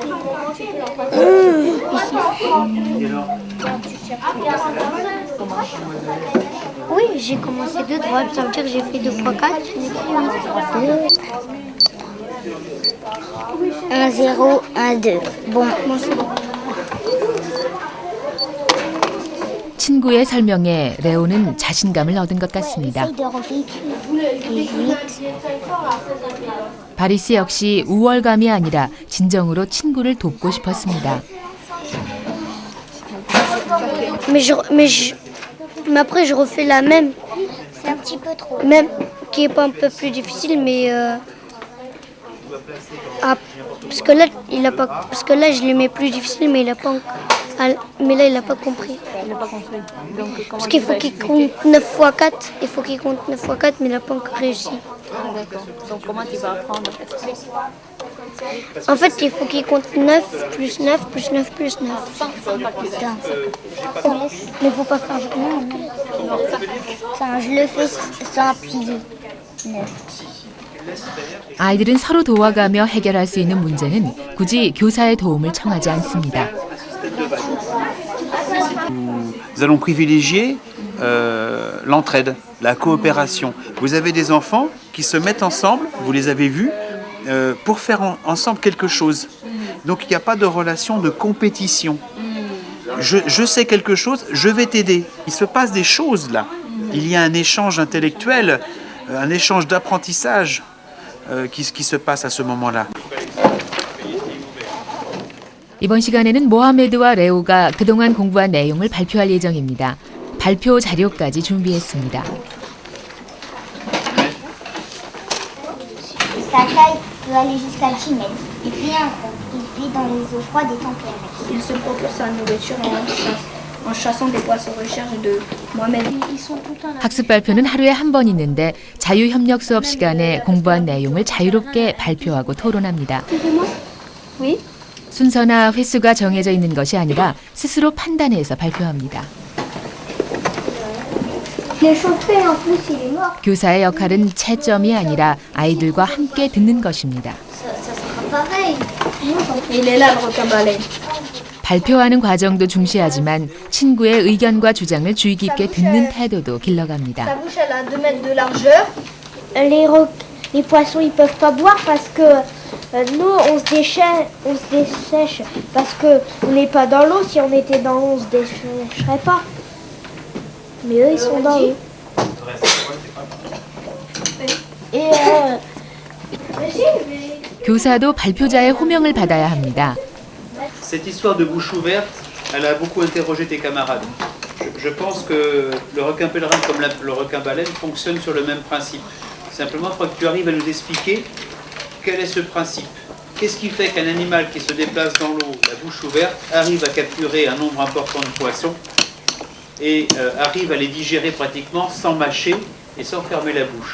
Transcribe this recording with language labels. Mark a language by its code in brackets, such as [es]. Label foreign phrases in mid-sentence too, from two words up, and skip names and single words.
[fr] Ici. Oui, j'ai commencé de droite, ça veut dire que j'ai fait 2 x 4, j'ai écrit 8. 1, 0, 1, 2. Bon, moi c'est bon. [ko] 친구의 설명에 레오는 자신감을 얻은 것 같습니다. 바리스 역시 우월감이 아니라 진정으로 친구를 돕고 싶었습니다. [fr] Mais après je refais la même. C'est un petit peu trop. Même qui est pas un peu plus difficile, mais parce que là il a pas, parce que là je le mets plus difficile, mais il a pas. Mais là, il n'a pas compris. Il n'a pas compris. Donc, parce qu'il faut qu'il compte 9 x 4. Il faut qu'il compte 9 x 4, mais il n'a pas encore réussi. D'accord. Donc, comment tu vas apprendre à faire ça? En fait, il faut qu'il compte 9 plus 9 plus 9 plus 9. Putain. Mais faut pas faire vraiment. Ça, je le fais sans pilier. 9. [ko] 아이들은 서로 도와가며 해결할 수 있는 문제는 굳이 교사의 도움을 청하지 않습니다. [fr] Nous allons privilégier l'entraide, la coopération. Vous avez des enfants qui se mettent ensemble, vous les avez vus, pour faire ensemble quelque chose. Donc il n'y a pas de relation de compétition. Je sais quelque chose, je vais t'aider. Il se passe des choses là. Il y a un échange intellectuel, un échange d'apprentissage qui se passe à ce moment-là. [ko] 이번 시간에는 모하메드와 레오가 그동안 공부한 내용을 발표할 예정입니다. 발표 자료까지 준비했습니다. [fr] Sa taille peut aller jusqu'à 10 mètres. Et puis il vit dans les eaux froides et tempérées. Il se procure sa nourriture en chassant des poissons recherche de Mohamed. Ils sont tout le temps là. [ko] 학습 발표는 하루에 한 번 있는데 자유협력 수업 시간에 공부한 내용을 자유롭게 발표하고 토론합니다. [fr] Oui. [ko] 순서나 횟수가 정해져 있는 것이 아니라 스스로 판단해서 발표합니다. [fr] Le chauffeur en plus il est mort. [ko] 교사의 역할은 채점이 아니라 아이들과 함께 듣는 것입니다. [fr] Ça sera pareil. Il est là le requin-baleine. [ko] 발표하는 과정도 중시하지만 친구의 의견과 주장을 주의 깊게 듣는 태도도 길러갑니다. [fr] Sa bouche elle a 2 mètres de largeur. Les poissons ils peuvent pas boire parce que nous on se dessèche parce que on n'est pas dans l'eau. Si on était dans l'eau on se dessècherait pas. Mais eux ils sont dans l'eau. Et [ko] 교사도 발표자의 호명을 받아야 합니다. [fr] Cette histoire de bouche ouverte, elle a beaucoup interrogé tes camarades. Je pense que le requin pèlerin comme le requin baleine fonctionne sur le même principe. Simplement, il faut que tu arrives à nous expliquer quel est ce principe. Qu'est-ce qui fait qu'un animal qui se déplace dans l'eau, la bouche ouverte, arrive à capturer un nombre important de poissons et arrive à les digérer pratiquement sans mâcher et sans fermer la bouche.